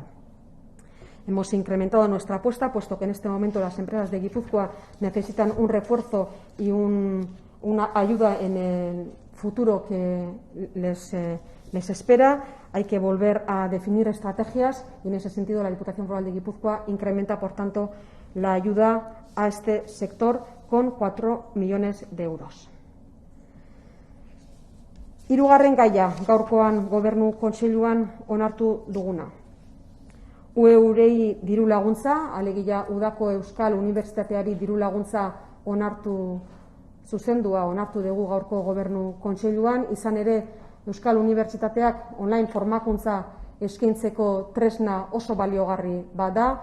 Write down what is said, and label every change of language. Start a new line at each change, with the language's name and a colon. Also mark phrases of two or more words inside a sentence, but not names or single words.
Spanish: Hemos incrementado nuestra apuesta, puesto que en este momento las empresas de Guipúzcoa necesitan un refuerzo y una ayuda en el futuro que les espera. Hay que volver a definir estrategias y en ese sentido la Diputación Foral de Guipúzcoa incrementa, por tanto, la ayuda a este sector con 4 millones de euros.
Basque: Hirugarren gaia, gaurkoan Gobernu Kontseiluan onartu duguna. Eurei diru laguntza, alegia udako Euskal Unibertsitateari diru laguntza zuzendua onartu dugu gaurko Gobernu Kontseiluan, izan ere Euskal Unibertsitateak online formakuntza eskaintzeko tresna oso baliogarri bada.